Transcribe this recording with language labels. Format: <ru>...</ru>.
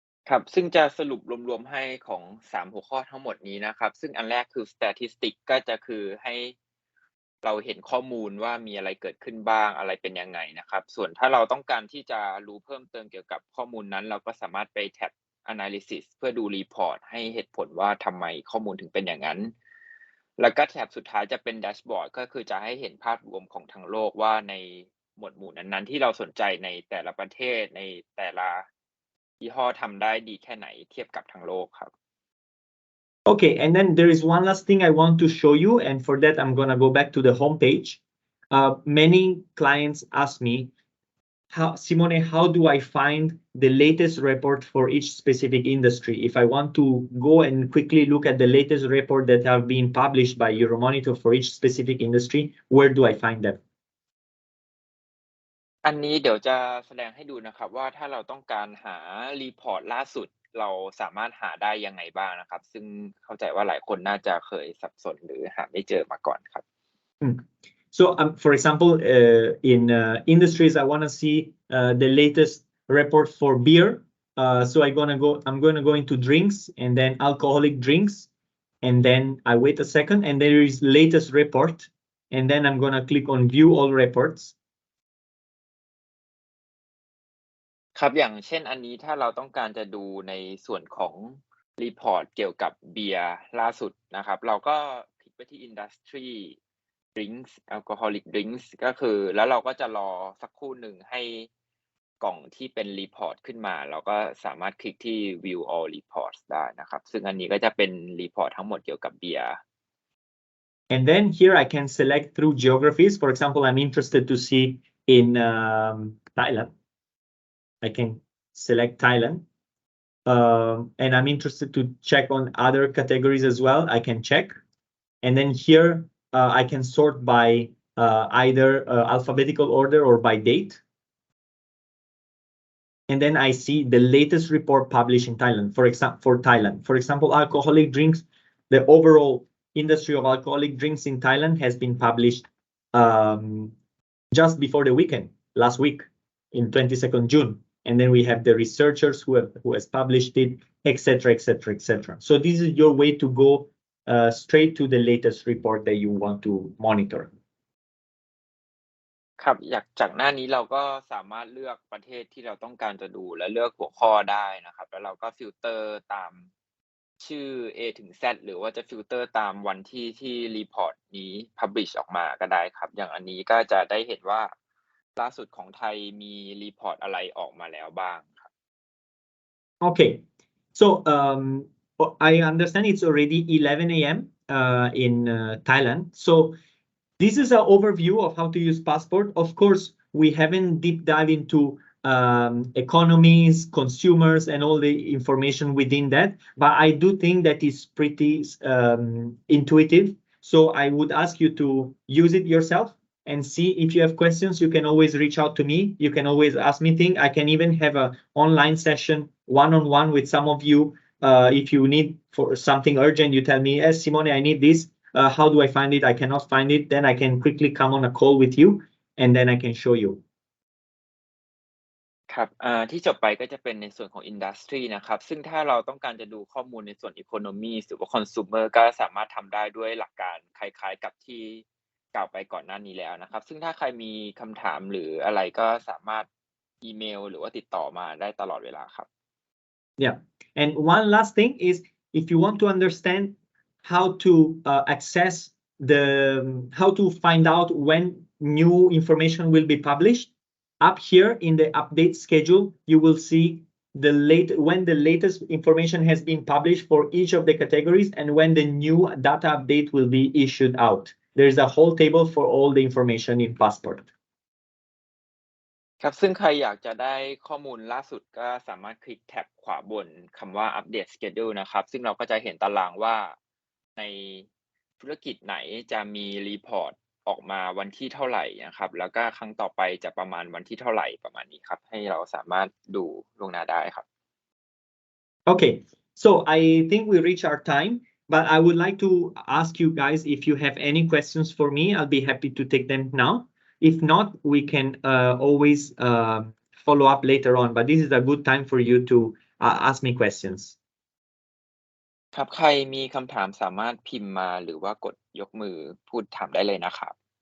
<th>ครับซึ่งจะสรุปรวมๆให้ของ3หัวข้อทั้งหมดนี้นะครับซึ่งอันแรกคือ statistic ก็จะคือให้เราเห็นข้อมูลว่ามีอะไรเกิดขึ้นบ้างอะไรเป็นยังไงนะครับส่วนถ้าเราต้องการที่จะรู้เพิ่มเติมเกี่ยวกับข้อมูลนั้นเราก็สามารถไปแท็บ analysis เพื่อดู report ให้เหตุผลว่าทำไมข้อมูลถึงเป็นอย่างนั้น แล้วก็แท็บสุดท้ายจะเป็น dashboard ก็คือจะให้เห็นภาพรวมของทั้งโลกว่าในหมวดหมู่นั้นๆที่เราสนใจในแต่ละประเทศในแต่ละยี่ห้อทำได้ดีแค่ไหนเทียบกับทั้งโลกครับ</th> <en>Okay, and then there is one last thing I want to show you, and for that I'm gonna go back to the homepage. Many clients ask me, Simone, how do I find the latest report for each specific industry? If I want to go and quickly look at the latest report that have been published by Euromonitor for each specific industry, where do I find them?</en> <th>อันนี้เดี๋ยวจะแสดงให้ดูนะครับว่าถ้าเราต้องการหารีพอร์ตล่าสุดเราสามารถหาได้ยังไงบ้างนะครับซึ่งเข้าใจว่าหลายคนน่าจะเคยสับสนหรือหาไม่เจอมาก่อนครับ</th> <en>So for example, in industries, I want to see the latest report for beer. So I'm going to go into drinks and then alcoholic drinks, and then I wait a second, and there is latest report, and then I'm going to click on view all reports.</en> <th>ครับอย่างเช่นอันนี้ถ้าเราต้องการจะดูในส่วนของรีพอร์ตเกี่ยวกับเบียร์ล่าสุดนะครับเราก็คลิกไปที่ Industry Drinks Alcoholic Drinks ก็คือแล้วเราก็จะรอสักครู่หนึ่งให้กล่องที่เป็นรีพอร์ตขึ้นมาเราก็สามารถคลิกที่ View All Reports ได้นะครับซึ่งอันนี้ก็จะเป็นรีพอร์ตทั้งหมดเกี่ยวกับเบียร์</th> <en>And then here I can select through geographies. For example, I'm interested to see in Thailand. I can select Thailand. And I'm interested to check on other categories as well. I can check. And then here I can sort by either alphabetical order or by date. And then I see the latest report published in Thailand. For example, alcoholic drinks, the overall industry of alcoholic drinks in Thailand has been published just before the weekend, last week, in 22nd June. And then we have the researchers who has published it, etc., etc., etc. So this is your way to go straight to the latest report that you want to monitor.</en> <th>ครับจากหน้านี้เราก็สามารถเลือกประเทศที่เราต้องการจะดูและเลือกหัวข้อได้นะครับแล้วเราก็ฟิลเตอร์ตามชื่อ A ถึง Z หรือว่าจะฟิลเตอร์ตามวันที่รีพอร์ตนี้ publish ออกมาก็ได้ครับอย่างอันนี้ก็จะได้เห็นว่าล่าสุดของไทยมีรีพอร์ตอะไรออกมาแล้วบ้างครับ</th> <en>Okay, so I understand it's already 11 a.m. In Thailand. So this is an overview of how to use Passport. Of course, we haven't deep dive into economies, consumers, and all the information within that. But I do think that is pretty intuitive. So I would ask you to use it yourself and see. If you have questions, you can always reach out to me. You can always ask me things. I can even have an online session one-on-one with some of you. If you need for something urgent, you tell me, yes, Simone, I need this. How do I find it? I cannot find it. Then I can quickly come on a call with you, and then I can show you.</en> <th>ครับที่จบไปก็จะเป็นในส่วนของ Industry นะครับซึ่งถ้าเราต้องการจะดูข้อมูลในส่วน Economy หรือว่า Consumer ก็สามารถทำได้ด้วยหลักการคล้ายๆกับที่กล่าวไปก่อนหน้านี้แล้วนะครับซึ่งถ้าใครมีคำถามหรืออะไรก็สามารถอีเมลหรือว่าติดต่อมาได้ตลอดเวลาครับ</th> <en>Yeah, and one last thing is if you want to understand how to access how to find out when new information will be published, up here in the update schedule, you will see when the latest information has been published for each of the categories and when the new data update will be issued out. There's a whole table for all the information in Passport.</en> <th>ครับซึ่งใครอยากจะได้ข้อมูลล่าสุดก็สามารถคลิกแท็บขวาบนคำว่า Update Schedule นะครับซึ่งเราก็จะเห็นตารางว่าในธุรกิจไหนจะมีรีพอร์ตออกมาวันที่เท่าไหร่นะครับแล้วก็ครั้งต่อไปจะประมาณวันที่เท่าไหร่ประมาณนี้ครับให้เราสามารถดูล่วงหน้าได้ครับ</th> <en>Okay, so I think we reached our time, but I would like to ask you guys if you have any questions for me. I'll be happy to take them now. If not, we can always follow up later on, but this is a good time for you to ask me questions.</en> <th>ครับใครมีคำถามสามารถพิมพ์มาหรือว่ากดยกมือพูดถามได้เลยนะครับ</th>